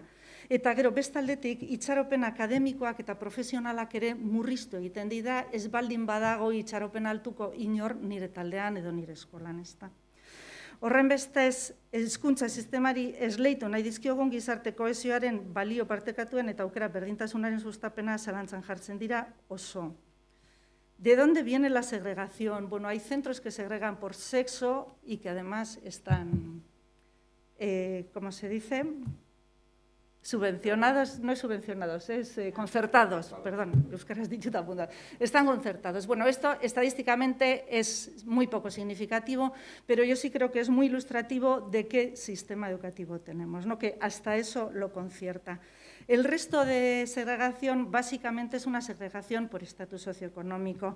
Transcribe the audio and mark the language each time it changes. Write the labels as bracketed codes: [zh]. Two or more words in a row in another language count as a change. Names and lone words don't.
[eu] Eta gero bestaldetik itxaropen akademikoak eta profesionalak ere murriztu egiten dira, ez baldin badago itxaropen altuko inor nire taldean edo nire eskolan, ezta. Horren bestez, hezkuntza sistemari esleitu nahi dizkiogun gizarte kohesioaren balio partekatuen eta aukera berdintasunaren sustapena zalantzan jartzen dira oso. [es] ¿De dónde viene la segregación? Bueno, hay centros que segregan por sexo y que además están, ¿cómo se dice? Subvencionados, no es subvencionados, es concertados, perdón, [eu] euskaraz dituta punta. [es] Están concertados. Bueno, esto estadísticamente es muy poco significativo, pero yo sí creo que es muy ilustrativo de qué sistema educativo tenemos, ¿no? Que hasta eso lo concierta. El resto de segregación básicamente es una segregación por estatus socioeconómico.